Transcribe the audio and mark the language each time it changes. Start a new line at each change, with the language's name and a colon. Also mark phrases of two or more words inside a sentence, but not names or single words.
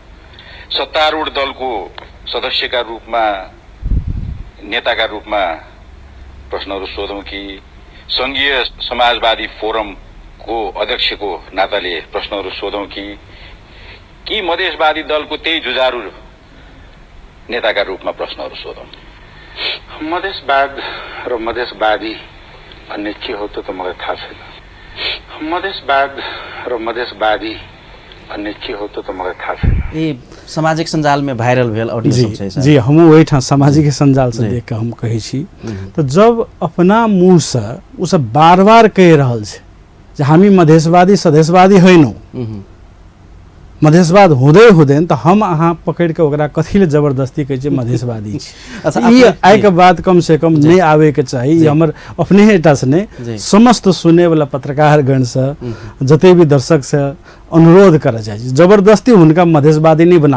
Nepali: सत्तारूढ दलको सदस्यका रूपमा नेताका रूपमा प्रश्नहरू सोधौँ कि संघीय समाजवादी फोरमको अध्यक्षको नाताले प्रश्नहरू सोधौँ कि मधेशवादी दलको त्यही जुझारू नेताका रूपमा प्रश्नहरू सोधौँ? मधेसवाद र मधेसवादी भन्ने के हो त मलाई थाहा छैन। मधेसवाद र मधेसवादी भन्ने के हो त मलाई थाहा छैन।
Maithili: ये सामाजिक संजाल में वायरल भेल ऑडियो सब छै सर। जी हम वही ठाम सामाजिक संजाल से देख के हम कहे छी तो जब अपना मुंह से उ सब बार बार कह रहल छै जे
Nepali: हामी मधेसवादी सदेशवादी हैनौ, मधेसवाद हुँदै हुँदैन
Maithili: त हम अहाँ पकड़ के ओकरा कथी ले जबरदस्ती कहै छै मधेसवादी छी। अच्छा, ई आइ के बाद कम से कम नहीं आवे के चाही। ई हमर अपने एटा से नहीं समस्त सुने वाला पत्रकार गण से जते भी दर्शक से अनुरोध करे छै जबरदस्ती हुनका मधेसवादी नहीं बनावे।